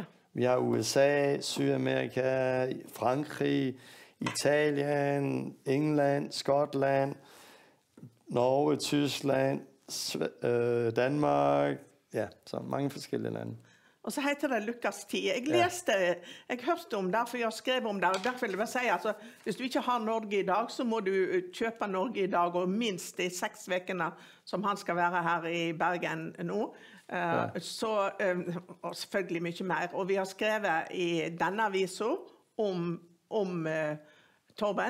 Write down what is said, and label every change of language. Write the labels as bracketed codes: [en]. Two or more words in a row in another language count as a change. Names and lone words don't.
[da] Vi har USA, Sydamerika, Frankrig, Italien, England, Skotland, Norge, Tyskland, Danmark. Ja, så mange forskellige lande. [no] Og så heter det Lukas 10. Jeg hørte om det, for jeg skrev om det, og derfor vil jeg bare si, altså, hvis du ikke har Norge i dag, så må du kjøpe Norge i dag, og minst de 6 vekene som han skal være her i Bergen nå. Og selvfølgelig mye mer. Og vi har skrevet i denne avisen om Torben.